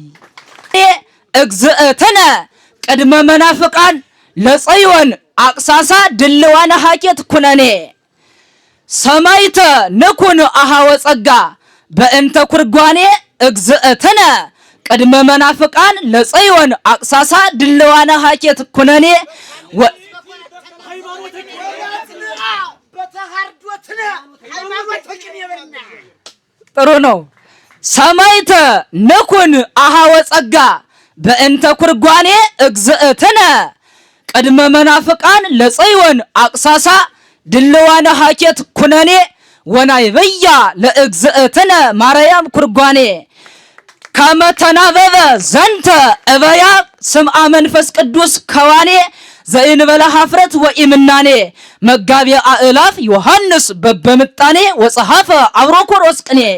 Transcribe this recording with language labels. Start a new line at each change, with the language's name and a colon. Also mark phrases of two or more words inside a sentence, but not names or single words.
Geez: እግዝእትነ ቅድመ መናፍቃን ለጽዮን አቅሳሳ ድልዋነ ሀኬት ኩነኔ። ሰማይተ ንኩን አሃወ ጸጋ በእንተ ኩርጓኔ እግዝእትነ ቅድመ መናፍቃን ለጽዮን አቅሳሳ ድልዋነ ሀኬት ኩነኔ።
Amharic: ጥሩ ነው።
Geez: ሰማይተ ንኩን አሃወ ጸጋ በእንተ ኩርጓኔ እግዝእትነ ቅድመ መናፍቃን ለጽዮን አቅሳሳ ድልዋነ ሀኬት ኩነኔ። ወናይበያ ለእግዝእትነ ማርያም ኩርጓኔ ከመተናበበ ዘንተ እበያ ስምዐ መንፈስ ቅዱስ ከዋኔ ዘእንበለ ኀፍረት ወኢምናኔ። መጋቤ አእላፍ ዮሐንስ በበምጣኔ ወጸሐፈ አብሮኮሮስ ቅኔ።